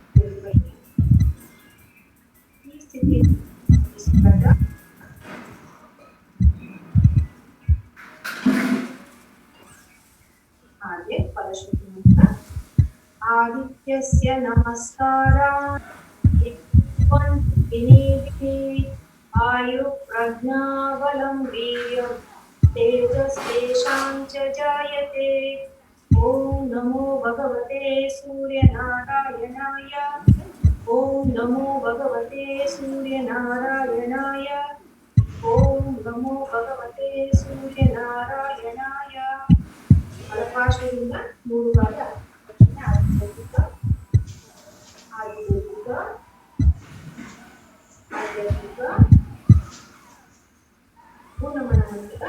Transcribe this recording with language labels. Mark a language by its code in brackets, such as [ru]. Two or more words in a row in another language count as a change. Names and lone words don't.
[kn] ಈ ಸ್ಥಿತಿ ಹಾಗೆ ಫಲಶ್ರುತಿ ಮಂತ್ರ. [sa] ಆದಿತ್ಯಸ್ಯ ನಮಸ್ಕಾರ ಆಯು ಪ್ರಜ್ಞಾಬಲಂ ವೀರ್ಯಂ ತೇಜಸ್ತೇಷಾಂ ಚ ಜಾಯತೆ. ಓಂ ನಮೋ ಭಗವತೆ ಸೂರ್ಯನಾರಾಯಣಾಯ. ಓಂ ನಮೋ ಭಗವತೆ ಸೂರ್ಯನಾರಾಯಣಾಯ. ಓಂ ನಮೋ ಭಗವತೆ ಸೂರ್ಯನಾರಾಯಣಾಯ. [kn] ಬಲಪಾರ್ಶ್ವದಿಂದ 3 ಬಾರಿ ಆಧ್ಯಾತ್ಮಿಕ ಪೂರ್ಣಮನ ಮಂತ್ರ.